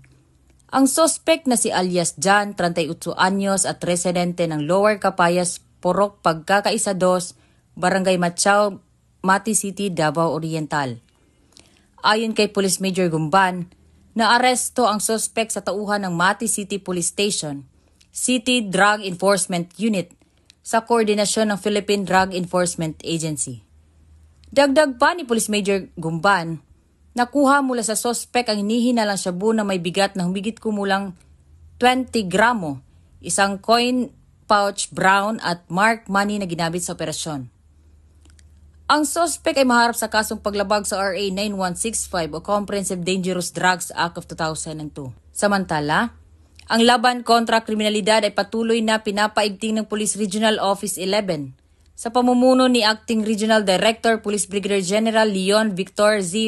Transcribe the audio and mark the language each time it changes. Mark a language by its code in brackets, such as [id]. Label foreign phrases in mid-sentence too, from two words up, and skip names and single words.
[tl] Ang suspect na si alias John, 38 anyos at residente ng Lower Capayas, Porok Pagkakaisa 2, Barangay Machao, Mati City, Davao Oriental. Ayon kay Police Major Gumban, naaresto ang suspect sa tauhan ng Mati City Police Station, City Drug Enforcement Unit, sa koordinasyon ng Philippine Drug Enforcement Agency. Dagdag pa ni Police Major Gumban, nakuha mula sa suspect ang hinihinalang shabu na may bigat na humigit kumulang 20 gramo, isang [en] coin pouch brown [tl] at [en] marked money [tl] na ginamit sa operasyon. Ang suspect ay maharap sa kasong paglabag sa RA 9165 o Comprehensive Dangerous Drugs Act of 2002. Samantala, ang laban kontra kriminalidad ay patuloy na pinapaigting ng Police Regional Office 11 sa pamumuno ni Acting Regional Director Police Brigadier General Leon Victor Z.